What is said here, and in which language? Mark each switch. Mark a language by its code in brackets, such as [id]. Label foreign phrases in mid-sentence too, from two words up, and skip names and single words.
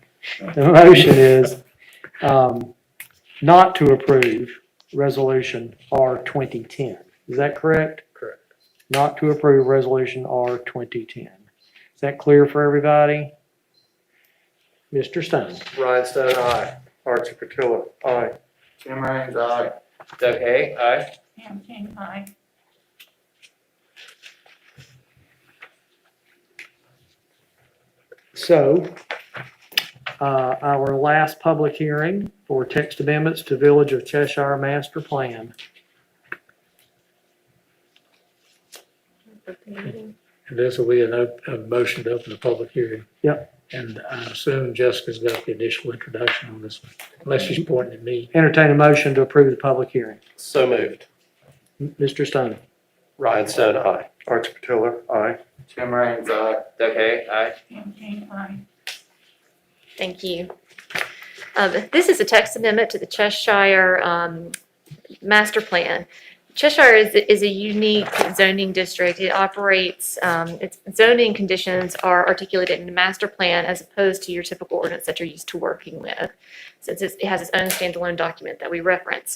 [en] The motion is not to approve Resolution R 2010. Is that correct? Correct. Not to approve Resolution R 2010. Is that clear for everybody? Mr. Stone? Ryan Stone, aye. Archie Patillo, aye. Tim Raines, aye. Doug Hay, aye. Pam King, aye. So, our last public hearing for text amendments to Village of Cheshire Master Plan. And this will be a motion to open the public hearing. Yep. And I assume Jessica's got the initial introduction on this one, unless she's pointing at me. Entertain a motion to approve the public hearing. So moved. Mr. Stone? Ryan Stone, aye. Archie Patillo, aye. Tim Raines, aye. Doug Hay, aye. Pam King, aye. Thank you. This is a text amendment to the Cheshire Master Plan. Cheshire is a unique zoning district. It operates, its zoning conditions are articulated in the master plan as opposed to your typical ordinance that you're used to working with, since it has its own standalone document that we reference.